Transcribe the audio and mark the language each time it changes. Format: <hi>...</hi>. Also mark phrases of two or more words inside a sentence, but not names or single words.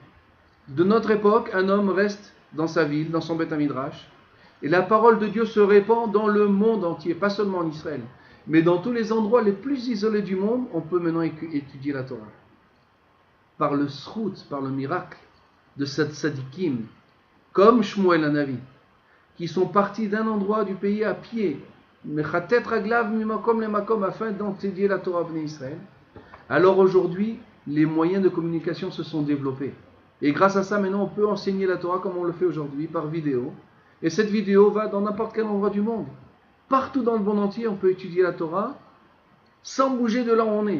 <fr>De notre époque, un homme reste dans sa ville, dans son</fr> <he>בית מדרש,</he> <fr>et la parole de Dieu se répand dans le monde entier, pas seulement en Israël, mais dans tous les endroits les plus isolés du monde, on peut maintenant étudier la Torah. Par le srout, par le miracle de cette tzadikim, comme Shmuel Hanavi, qui sont partis d'un endroit du pays à pied,</fr> <he>מכתת רגליו ממקום למקום,</he> <fr>afin d'étudier la Torah bnei Israël. Alors aujourd'hui, les moyens de communication se sont développés. Et grâce à ça, maintenant, on peut enseigner la Torah comme on le fait aujourd'hui, par vidéo. Et cette vidéo va dans n'importe quel endroit du monde. Partout dans le monde entier, on peut étudier la Torah sans bouger de là où on est.</fr>